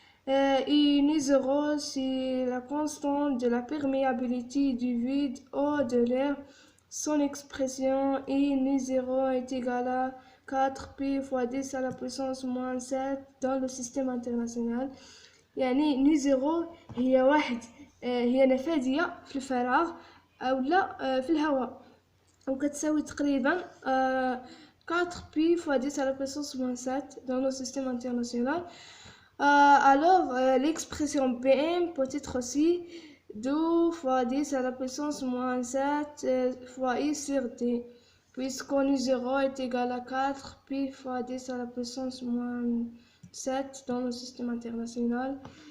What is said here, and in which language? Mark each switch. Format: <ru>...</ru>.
<fr>Et nu0, c'est la constante de la perméabilité du vide ou de l'air. son expression I nu 0 est égal à 4 pi fois 10 à la puissance moins 7 dans le système international.</fr> <ar>يعني ني زيرو هي واحد هي نفاذية في الفراغ أو لا في الهواء وكتساوي تقريبا</ar> <fr>4 pi fois 10 à la puissance moins 7 dans le système international. Alors l'expression Bm peut être aussi 2 fois 10 à la puissance moins 7 fois I sur D, puisqu'on u 0 est égal à 4 pi fois 10 à la puissance moins 7 dans le système international.</fr>